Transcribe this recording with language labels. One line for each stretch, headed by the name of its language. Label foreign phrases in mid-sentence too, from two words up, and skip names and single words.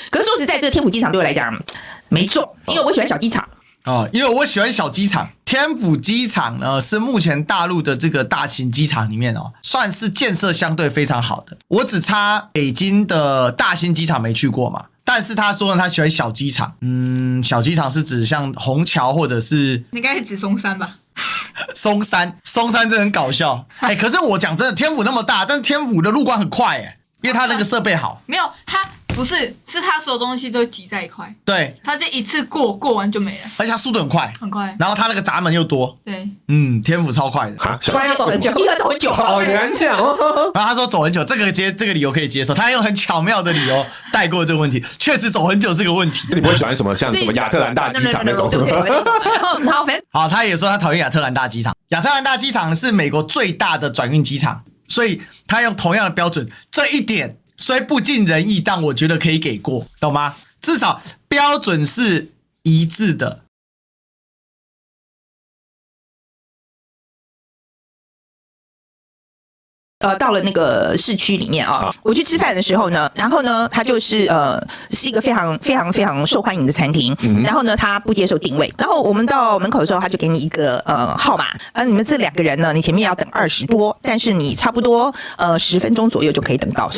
Chinese: 可是說實在，這個天府機場對我來講沒中，因為我喜歡小機場。因為我喜歡小機場，天府機場呢是目前大陸的這個大型機場裡面算是建設相對非常好的。我只差北京的大型機場沒去過嘛，但是他說呢，他喜歡小機場。小機場是指像虹橋或者是应該是指松山吧？松山真的很搞笑。可是我講真的，天府那麼大，但是天府的入關很快因為他那個設備好。沒有他。不是，是他所有東西都擠在一塊。對，他這一次过完就沒了，而且他速度很快，很快。然後他那個閘門又多。對，天府超快的，不然要走很久，要走很久。原來是這樣。然後他說走很久，這個理由可以接受。他用很巧妙的理由帶過這個問題，確實走很久是個問題。那你不會喜歡什麼像什麼亞特蘭大機場那種？好，他也說他討厭亞特蘭大機場。亞特蘭大機場是美國最大的轉運機場，所以他用同樣的標準，這一點雖不盡人意，但我覺得可以給過，懂嗎？至少標準是一致的。到了那个市區裡面啊，我去吃飯的時候呢，然後呢，它就是是一個非常非常非常受歡迎的餐廳，然後呢，它不接受定位，然後我們到門口的時候，他就給你一個號碼，你們這2個人呢，你前面要等20多，但是你差不多10分鐘左右就可以等到，